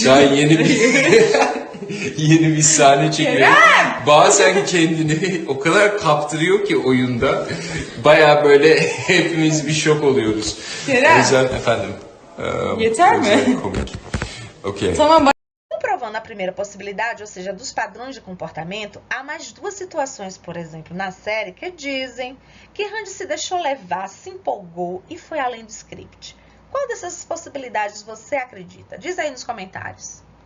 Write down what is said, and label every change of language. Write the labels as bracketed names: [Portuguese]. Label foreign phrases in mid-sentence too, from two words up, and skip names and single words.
[Turkish] Daha yeni bir sahne çekiyor. Bazen kendini o kadar kaptırıyor ki oyunda. Baya böyle hepimiz bir şok oluyoruz. Kerem. O yüzden efendim. Yeter o yüzden mi? komik. Okay. Tamam. [Portuguese] Comprovando a primeira possibilidade, ou seja, dos padrões de comportamento, há mais duas situações, por exemplo, na série que dizem que Randy se deixou levar, se empolgou e foi além do script. Qual dessas possibilidades você acredita? Diz aí nos comentários.